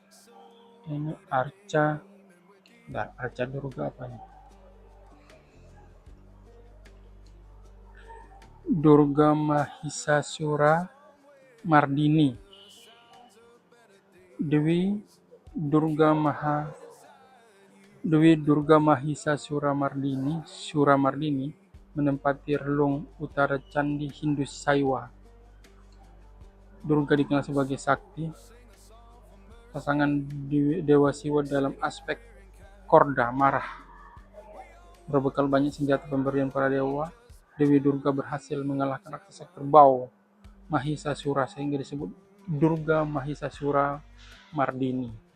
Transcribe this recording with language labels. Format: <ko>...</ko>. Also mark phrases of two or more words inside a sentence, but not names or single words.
<id>Ini Arca. Arca Durga apa nih? Durga Mahisasura Mardini. Dewi Durga Mahisasura Mardini menempati relung utara Candi Hindu Saiwa. Durga dikenal sebagai sakti, pasangan Dewa Siwa dalam aspek korda marah. Berbekal banyak senjata pemberian para dewa, Dewi Durga berhasil mengalahkan raksasa kerbau Mahisasura sehingga disebut Durga Mahisasura Mardini.</id>